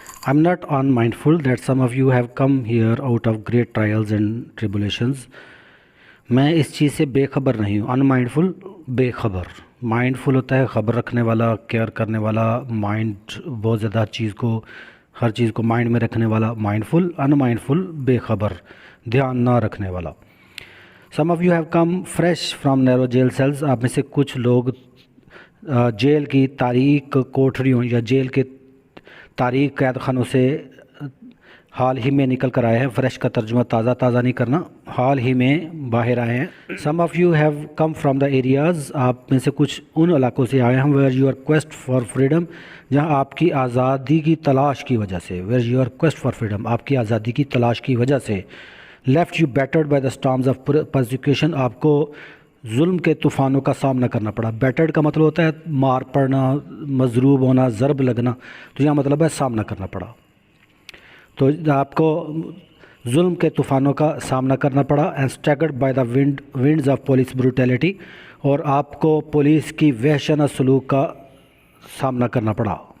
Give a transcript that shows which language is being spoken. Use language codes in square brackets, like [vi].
[en] I'm not unmindful that some of you have come here out of great trials and tribulations. [ur] میں اس چیز سے بے خبر نہیں ہوں. unmindful بے خبر. mindful ہوتا ہے خبر رکھنے والا، کیئر کرنے والا، مائنڈ بہت زیادہ ہر چیز کو مائنڈ میں رکھنے والا mindful. unmindful بے خبر، دھیان نہ رکھنے والا. [en] some of you have come fresh from narrow jail cells. [ur] آپ میں سے کچھ لوگ جیل کی تاریک کوٹھریوں یا جیل کے تاریک قید خانوں سے حال ہی میں نکل کر آئے ہیں. فریش کا ترجمہ تازہ نہیں کرنا، حال ہی میں باہر آئے ہیں. [en] some of you have come from the areas. [ur] آپ میں سے کچھ ان علاقوں سے آئے ہیں [en] where your quest for freedom. [ur] جہاں آپ کی آزادی کی تلاش کی وجہ سے. [en] where your quest for freedom. [ur] آپ کی آزادی کی تلاش کی وجہ سے. [en] left you battered by the storms of persecution. [ur] آپ کو ظلم کے طوفانوں کا سامنا کرنا پڑا. بیٹرڈ کا مطلب ہوتا ہے مار پڑنا، مضروب ہونا، ضرب لگنا. تو یہاں مطلب ہے سامنا کرنا پڑا. تو آپ کو ظلم کے طوفانوں کا سامنا کرنا پڑا. [en] And staggered by the winds of police brutality. [ur] اور آپ کو پولیس کی وحشیانہ سلوک کا سامنا کرنا پڑا.